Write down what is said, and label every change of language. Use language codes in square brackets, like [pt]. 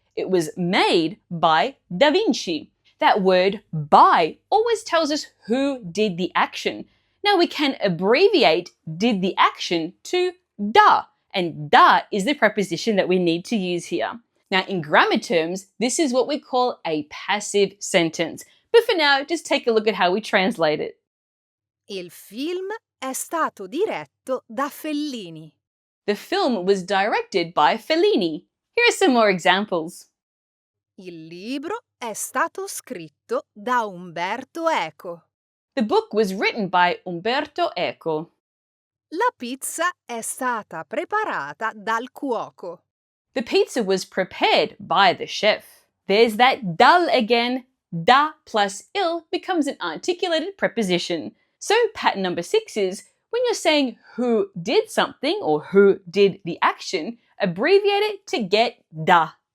[en] It was made by Da Vinci. That word by always tells us who did the action. Now we can abbreviate did the action to da, and da is the preposition that we need to use here. Now in grammar terms, this is what we call a passive sentence. But for now, just take a look at how we translate it. [it] Il film è stato diretto da Fellini. [en] The film was directed by Fellini. Here are some more examples. [it] Il libro è stato scritto da Umberto Eco. [en] The book was written by Umberto Eco. [it] La pizza è stata preparata dal cuoco. [en] The pizza was prepared by the chef. There's that dal again. Da plus il becomes an articulated preposition. So pattern number 6 is, when you're saying who did something or who did the action, abbreviate it to get da.